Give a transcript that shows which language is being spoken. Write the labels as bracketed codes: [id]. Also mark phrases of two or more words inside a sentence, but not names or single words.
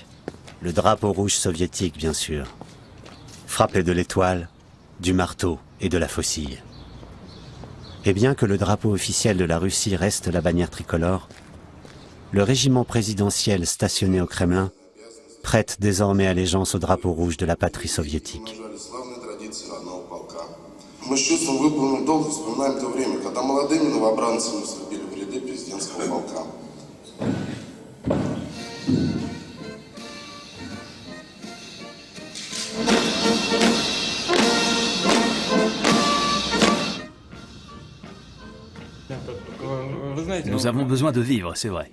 [fr] Le drapeau rouge soviétique, bien sûr, frappé de l'étoile, du marteau et de la faucille. Et bien que le drapeau officiel de la Russie reste la bannière tricolore, le régiment présidentiel stationné au Kremlin prête désormais allégeance au drapeau rouge de la patrie soviétique. [ru] Мы с чувством выполненного долга вспоминаем то время, когда молодыми новобранцами вступили в ряды президентского полка. [fr] Nous avons besoin de vivre, c'est vrai.